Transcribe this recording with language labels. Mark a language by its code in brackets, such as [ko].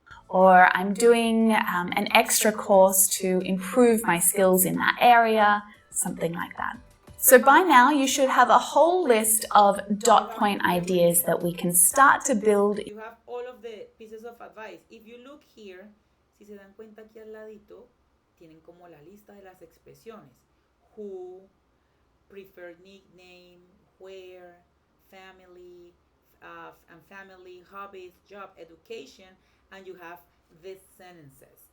[en] Or I'm doing an extra course to improve my skills in that area, something like that. So by now you should have a whole list of dot point ideas that we can start to build. You have all of the pieces of advice. If you look here, [es] si se dan cuenta aquí al ladito, tienen como la lista de las expresiones. [en] Who, preferred nickname, where, family, and family, hobbies, job, education, and you have these sentences.